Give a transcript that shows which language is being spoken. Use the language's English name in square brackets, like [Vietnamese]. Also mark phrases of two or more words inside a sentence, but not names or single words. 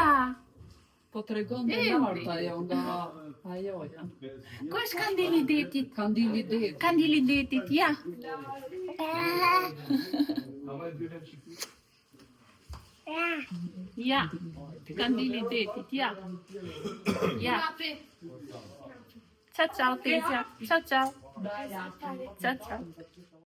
[Albanian] Po të regon dhe lartë ajo nga ajo janë. Ku është kandili detit? Kandili det. Kandili detit, ja. Ja, kandili detit, ja. Ja. [Italian] Ciao ciao Tezja, ciao ciao. Ciao ciao.